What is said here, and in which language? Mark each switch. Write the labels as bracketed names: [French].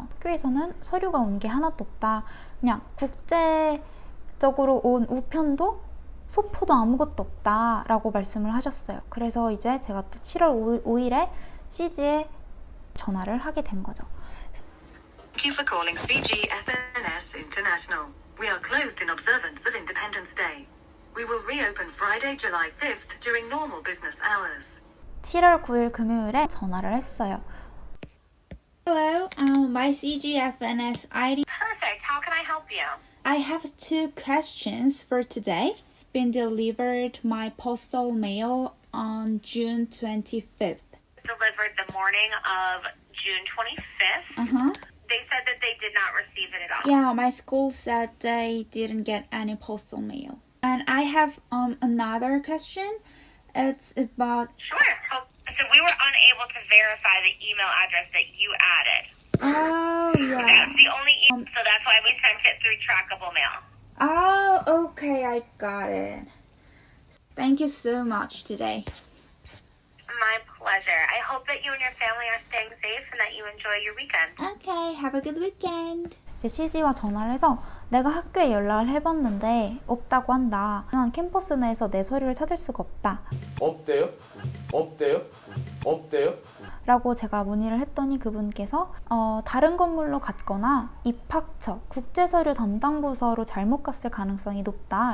[Korean] 학교에서는 서류가 온 게 하나도 없다. 그냥 국제적으로 온 우편도 소포도 아무것도 없다 라고 말씀을 하셨어요. 그래서 이제 제가 또 7월 5일에 CG에 전화를 하게 된 거죠. [English] Thank you for calling CG FNS International. We are closed in observance of Independence Day. We will reopen Friday, July 5th during normal business hours. 7월 9일 금요일에 전화를 했어요. Hello, my CGFNS ID. Perfect. How can I help you? I have two questions for today. It's been delivered my postal mail on June 25th. Delivered the morning of June 25th. Uh-huh. They said that they did not receive it at all. Yeah, my school said they didn't get any postal mail. And I have another question. It's about... Sure. So we were unable to verify the email address that you added. Oh, yeah. That's the only email, so that's why we sent it through trackable mail. Oh, okay, I got it. Thank you so much today. My pleasure. I hope that you and your family are staying safe and that you enjoy your weekend. Okay, have a good weekend. [Korean] 이제 CG와 전화를 해서 내가 학교에 연락을 해봤는데 없다고 한다. 캠퍼스 내에서 내 서류를 찾을 수가 없다. 없대요? 없대요? 없대요? 라고 제가 문의를 했더니 그분께서 다른 건물로 갔거나 입학처, 국제서류 담당 부서로 잘못 갔을 가능성이 높다.